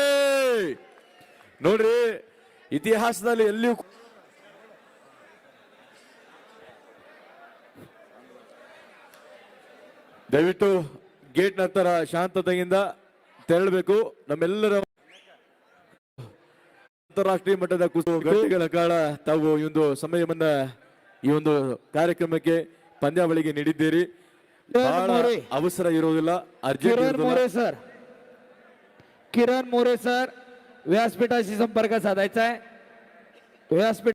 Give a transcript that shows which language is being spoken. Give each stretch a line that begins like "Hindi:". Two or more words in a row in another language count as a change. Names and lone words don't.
Kannada: ನೋಡ್ರಿ, ಇತಿಹಾಸದಲ್ಲಿ ಎಲ್ಲಿಯೂ ದಯವಿಟ್ಟು ಗೇಟ್ ನಂತರ ಶಾಂತತೆಯಿಂದ ತೆರಳಬೇಕು. ನಮ್ಮೆಲ್ಲರ ಅಂತಾರಾಷ್ಟ್ರೀಯ ಮಟ್ಟದ ಗಂಟೆಗಳ ಕಾಲ ತಾವು ಈ ಒಂದು ಸಮಯವನ್ನ ಈ ಒಂದು ಕಾರ್ಯಕ್ರಮಕ್ಕೆ ಪಂದ್ಯಾವಳಿಗೆ ನೀಡಿದ್ದೀರಿ. ಬಹಳ ಅವಸರ ಇರೋದಿಲ್ಲ, ಅರ್ಜೆಂಟ್ किरण ಇರೋದಿಲ್ಲ.
Marathi: मोरे सर, किरण मोरे सर व्यासपीठाशी संपर्क साधायचा आहे. व्यासपीठ